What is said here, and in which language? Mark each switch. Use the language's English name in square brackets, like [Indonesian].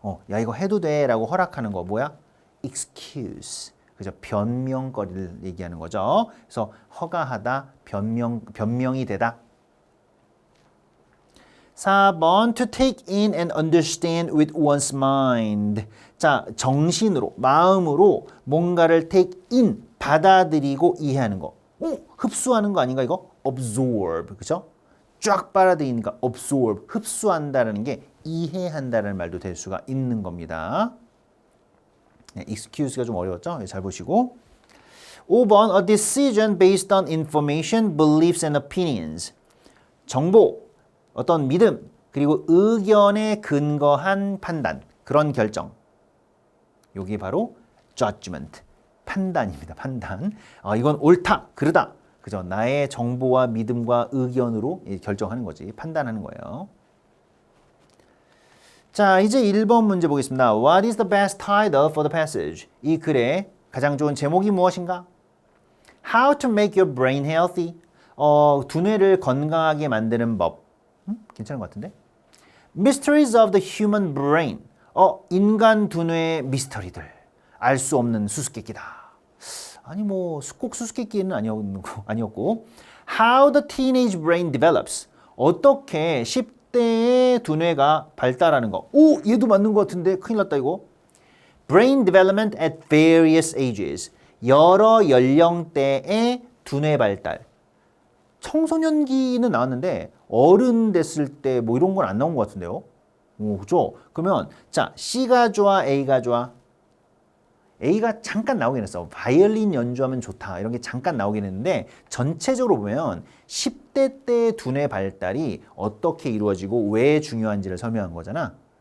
[Korean] 야, 이거 해도 돼 라고 허락하는 거 뭐야? excuse. 그죠? 변명거리를 얘기하는 거죠. 그래서 허가하다, 변명이 되다. [English] 4번, to take in and understand with one's mind. [Korean] 자, 정신으로, 마음으로 뭔가를 [English] take in, [Korean] 받아들이고 이해하는 거. 흡수하는 거 아닌가 이거? absorb, 그죠? 쫙 빨아들이니까 absorb, 흡수한다는 게 이해한다는 말도 될 수가 있는 겁니다. 네, excuse가 좀 어려웠죠? 잘 보시고. [English] 5번, a decision based on information, beliefs and opinions. [Korean] 정보, 어떤 믿음, 그리고 의견에 근거한 판단, 그런 결정. 여기 바로 judgment, 판단입니다. 판단. 이건 옳다, 그르다. 그죠? 나의 정보와 믿음과 의견으로 결정하는 거지. 판단하는 거예요. 자, 이제 1번 문제 보겠습니다. [English] What is the best title for the passage? [Korean] 이 글의 가장 좋은 제목이 무엇인가? [English] How to make your brain healthy. [Korean] 두뇌를 건강하게 만드는 법. 괜찮은 것 같은데? [English] Mysteries of the human brain. [Korean] 인간 두뇌의 미스터리들. 알 수 없는 수수께끼다. 아니 뭐 꼭 수수께끼는 아니었고. [English] How the teenage brain develops. [Korean] 어떻게 10대의 두뇌가 발달하는 거. 얘도 맞는 것 같은데 큰일 났다 이거. [English] Brain development at various ages. [Korean] 여러 연령대의 두뇌 발달. 청소년기는 나왔는데 어른 됐을 때 뭐 이런 건 안 나온 것 같은데요. 그죠? 그러면 자, C가 좋아, A가 좋아? A가 잠깐 나오긴 했어. 바이올린 연주하면 좋다. 이런 게 잠깐 나오긴 했는데 전체적으로 보면 10대 때 두뇌 발달이 어떻게 이루어지고 왜 중요한지를 설명한 거잖아.